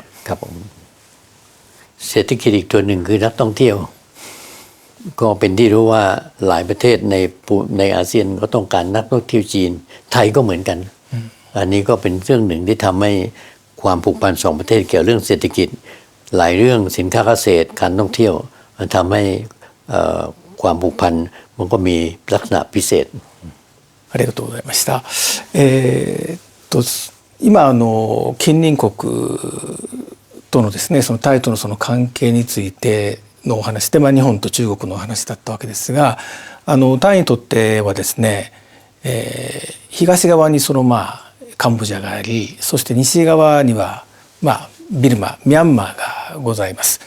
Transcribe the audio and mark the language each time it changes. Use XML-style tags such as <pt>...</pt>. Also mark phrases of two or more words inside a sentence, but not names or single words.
<th>ครับผมเศรษฐกิจอีกตัวหนึ่งคือนักท่องเที่ยว ก็เป็นที่รู้ว่าหลายประเทศในอาเซียนก็ต้องการนักท่องเที่ยวจีนไทยก็เหมือนกัน อันนี้ก็เป็นเรื่องหนึ่งที่ทำให้ความผูกพันสองประเทศเกี่ยวเรื่องเศรษฐกิจ หลายเรื่องสินค้าเกษตรการท่องเที่ยวมันทำให้ความผูกพันมันก็มีลักษณะพิเศษ</th> <ja>ありがとうございました。今近隣国とのですね、そのタイとのその関係についてのお話で、日本と中国のお話だったわけですが、タイにとってはですね、東側にカンボジアがあり、そして西側にはビルマ、ミャンマーがございます。</ja>